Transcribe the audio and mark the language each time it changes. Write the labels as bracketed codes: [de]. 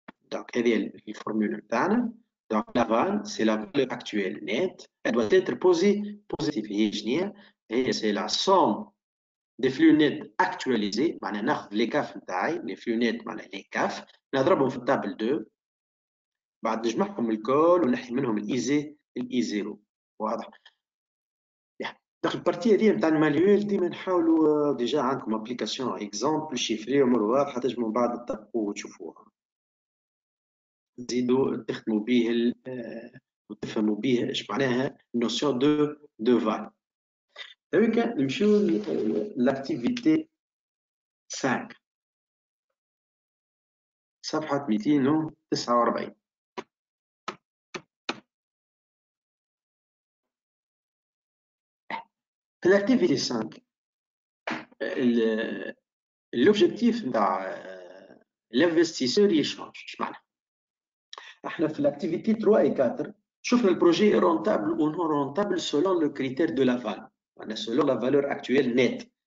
[fr] Donc, la formule نتاعنا. Donc, l'aval, c'est la valeur actuelle nette. Elle doit être positive. C'est la somme des flux nets actualisés. [ar] معناها ناخذ les CAF نتاعي les flux nets معناها les CAF نضربهم في التابل 2 بعد نجمعهم الكل ونحي منهم الاي 0. واضح؟ دونك البارتي هذه نتاع المانيوال ديما نحاولوا ديجا عندكم ابليكاسيون اكزومبل شيفري امور واضحه تنجموا من بعد تطبقوا وتشوفوها. تزيدوا تخدموا به وتفهموا به ايش معناها نوسيون دو فال. هاكا نمشيو لاكتيفيتي 5 صفحه 249. في لاكتيفيتي 5 l'objectif نتاع l'investisseur يشانج. اش معناها؟ احنا في [fr] l'activité 3 et 4 [ar] شفنا البروجي رونتابل [fr] ou non rentable selon le critère de l'aval [ar] معناها [fr] selon la valeur actuelle nette.